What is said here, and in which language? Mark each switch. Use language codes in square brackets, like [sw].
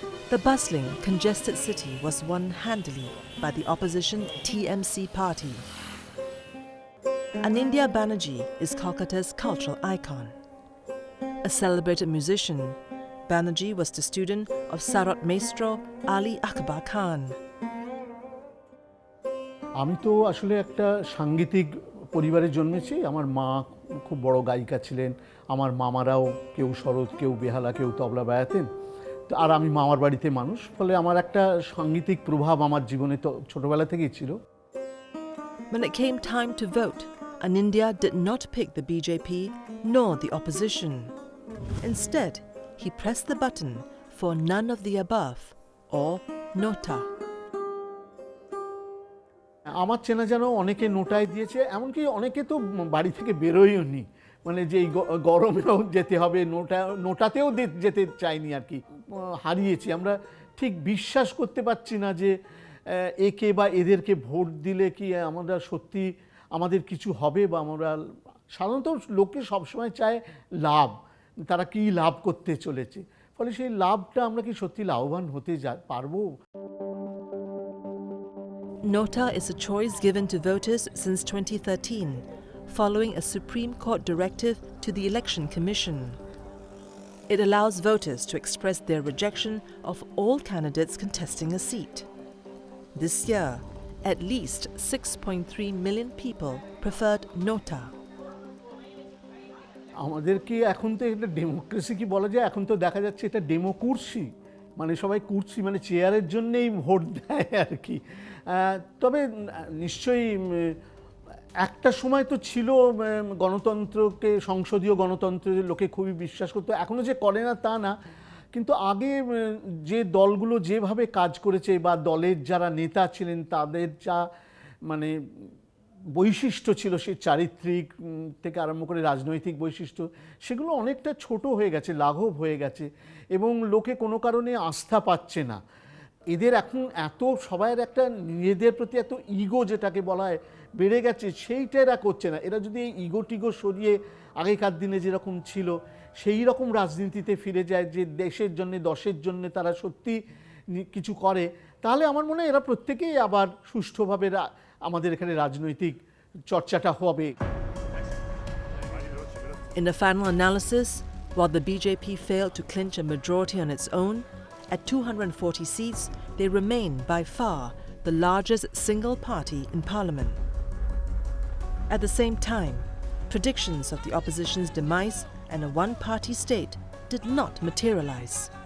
[en] The bustling, congested city was won handily by the opposition TMC party. Anindya Banerjee is Kolkata's cultural icon. A celebrated musician, Banerjee was the student of Sarat Maestro Ali Akbar Khan. [bn] আমি তো আসলে একটা সাংগীতিক পরিবারে জন্মেছি। আমার মা খুব বড় গায়িকা ছিলেন, আমার মামারাও কেউ সরোদ, কেউ বেহালা, কেউ তবলা বাজাতেন। তো আর আমি মামার বাড়িতে মানুষ, ফলে আমার একটা সাংগীতিক প্রভাব আমার জীবনে তো ছোটবেলা থেকেই ছিল। [en] When it came time to vote, Anindya did not pick the BJP nor the opposition. Instead, he pressed the button for none of the above, or Nota. [bn] আমার চেনা জানা অনেকে নোটায় দিয়েছে, এমনকি অনেকে তো বাড়ি থেকে বেরোয়ও নি, মানে যে গরমেও যেতে হবে, নোটাতেও যেতে চাইনি আর কি। হারিয়েছি, আমরা ঠিক বিশ্বাস করতে পারছি না যে একে বা এদেরকে ভোট দিলে কি আমরা সত্যি আমাদের কিছু হবে, বা আমরা সাধারণত লোকে সবসময় চায় লাভ, তারা কি লাভ করতে চলেছে, ফলে সেই লাভটা আমরা কি সত্যি লাভবান হতে পারবো? [en] Nota is a choice given to voters since 2013, following a Supreme Court directive to the Election Commission. It allows voters to express their rejection of all candidates contesting a seat. This year, at least 6.3 million people preferred Nota. [bn] আমাদের কি এখন তো এটা democracy কি বলা যায়, এখন তো দেখা যাচ্ছে এটা ডেমোকুর্সি, মানে সবাই কুর্সি মানে চেয়ারের জন্যেই ভোট দেয় আর কি। তবে নিশ্চয়ই একটা সময় তো ছিল গণতন্ত্রকে, সংসদীয় গণতন্ত্রের লোকে খুবই বিশ্বাস করতো, এখনও যে করে না তা না, কিন্তু আগে যে দলগুলো যেভাবে কাজ করেছে বা দলের যারা নেতা ছিলেন তাদের যা মানে বৈশিষ্ট্য ছিল, সেই চারিত্রিক থেকে আরম্ভ করে রাজনৈতিক বৈশিষ্ট্য, সেগুলো অনেকটা ছোট হয়ে গেছে, লাঘব হয়ে গেছে, এবং লোকে কোনো কারণে আস্থা পাচ্ছে না। এদের এখন এত সবাইয়ের একটা নিজেদের প্রতি এত ইগো যেটাকে বলা হয় বেড়ে গেছে, সেইটা এরা করছে না। এরা যদি এই ইগো টিগো সরিয়ে আগেকার দিনে যেরকম ছিল সেই রকম রাজনীতিতে ফিরে যায়, যে দেশের জন্য দশের জন্য তারা সত্যি কিছু করে, তাহলে আমার মনে হয় এরা প্রত্যেকেই আবার সুষ্ঠুভাবে আমাদের এখানে রাজনৈতিক চর্চাটা হবে। [en] In the final analysis, while the BJP failed to clinch a majority on its own, at 240 seats, they remain by far the largest single party in parliament. At the same time, predictions of the opposition's demise and a one-party state did not materialize.